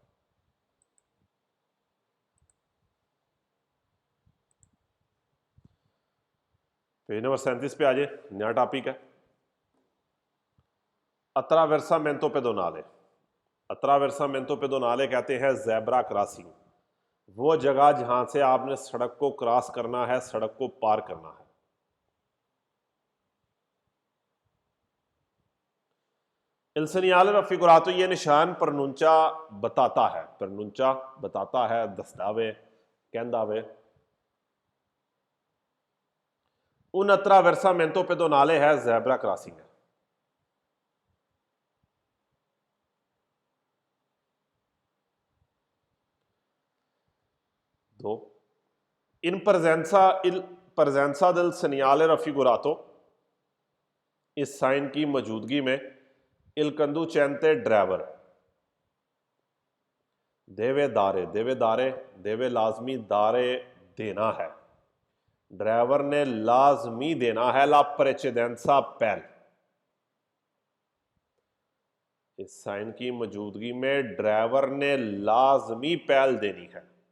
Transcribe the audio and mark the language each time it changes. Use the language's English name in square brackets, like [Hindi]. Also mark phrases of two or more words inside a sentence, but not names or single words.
[Hindi] पेज नंबर 37 पे आ जाए, नया टॉपिक है [Italian] attraversamento pedonale. attraversamento pedonale [Hindi] कहते हैं [English] zebra crossing, [Hindi] वो जगह जहां से आपने सड़क को क्रॉस करना है, सड़क को पार करना है। [Italian] Il segnale raffigurato, [Hindi] ये निशान प्रनुंचा बताता है, प्रनुंचा बताता है, दस्तावे, कहंदावे। [Italian] un attraversamento pedonale [Hindi] है [English] zebra crossing [Hindi] है। [Italian] दो in presenza del segnale raffigurato, [Hindi] इस साइन की मौजूदगी में [Italian] il conducente [Hindi] ड्राइवर [Italian] deve dare, deve dare, deve [Hindi] लाजमी, दारे देना है, ड्राइवर ने लाजमी देना है, [Italian] la precedenza [Hindi] पहल। इस साइन की मौजूदगी में ड्राइवर ने लाजमी पहल देनी है।